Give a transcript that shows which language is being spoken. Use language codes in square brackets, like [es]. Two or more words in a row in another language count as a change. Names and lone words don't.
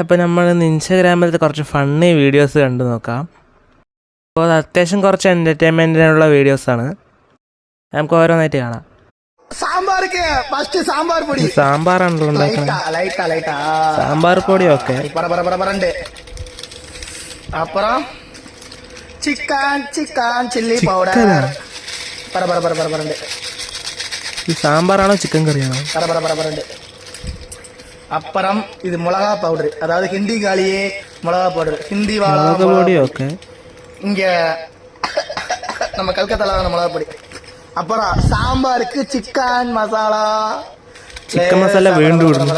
[ml] അപ്പോൾ നമ്മൾ ഇൻസ്റ്റാഗ്രാമിലത്തെ കുറച്ച് ഫണ്ണി വീഡിയോസ് കണ്ടു നോക്കാം. അപ്പോൾ അത് അത്യാവശ്യം കുറച്ച് എൻ്റർടൈൻമെൻറ്റിനുള്ള വീഡിയോസാണ്. നമുക്ക് ഓരോന്നായിട്ട് കാണാം. സാമ്പാറാണല്ലോ ഉണ്ടാക്കുന്നത്. സാമ്പാർ പൊടി ഒക്കെ [ta] அப்புறம் [en] chicken chilli powder [ml] സാമ്പാറാണോ ചിക്കൻ കറിയാണോ? [ta] அப்புறம் இது மிளகா பவுடர், அதாவது ஹிந்தி காலியே மிளகா பவுடர், ஹிந்தி மிளகா பொடி. ஓகே, இங்க நம்ம கல்கத்தால மிளகா பொடி. அப்புறம் சாம்பாருக்கு [en] chicken masala, chicken masala [ta] வேண்டும்.